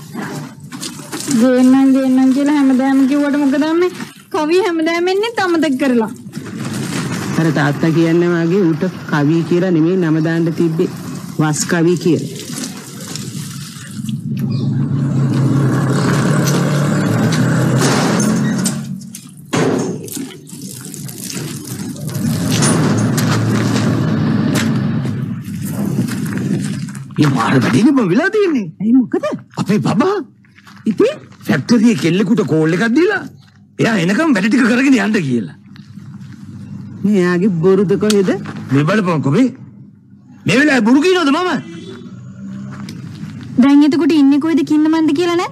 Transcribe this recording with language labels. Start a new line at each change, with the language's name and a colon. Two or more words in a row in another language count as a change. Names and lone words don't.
Sinhala: ගේන්නම් කියලා හැමදාම කිව්වට මොකද මේ කවි හැමදාම එන්නේ අමතක කරලා. අර තාත්තා කියන්නේ වාගේ ඌට කවි කියලා නෙමෙයි නම දාන්න තිබ්බේ වස් කවි කියලා. ये मार बड़ी ने बविला दी ने ඇයි මොකද? අපේ බබා ඉතින් ෆැක්ටරි කෙල්ලෙකුට කෝල් එකක් දීලා එයා එනකම් වැඩ ටික කරගෙන යන්න කියලා. මෙයාගේ බොරුද කොහෙද? මේ බලපන්කො මේ වෙලාවේ බුරු කියනවද මම? දැන් එතකොට ඉන්නේ කොයිද කින්නමන්ද කියලා නැද්ද?